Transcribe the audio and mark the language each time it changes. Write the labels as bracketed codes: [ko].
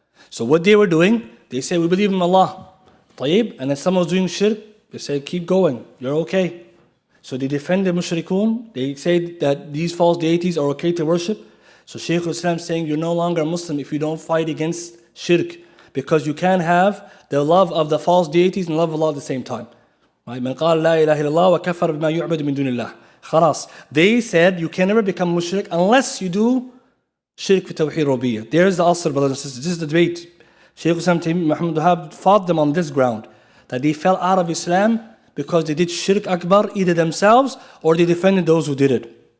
[en] So what they were doing, they say, we believe in Allah. طيب, and then someone was doing shirk, they say, keep going, you're okay. So they defend the mushrikun, they say that these false deities are okay to worship. So Shaykh al-Islam is saying, you're no longer a Muslim if you don't fight against shirk. Because you can have the love of the false deities and love of Allah at the same time. [ar] من قال لا إله إلا الله وكفر بما يعبد من دون الله. خلاص. [en] They said you can never become mushrik unless you do shirk fi tawheed rubiyyah. There's the asr, brothers and sisters. This is the debate. Shaykh Islam Muhammad Wahhab fought them on this ground, that they fell out of Islam because they did shirk akbar, either themselves or they defended those who did it.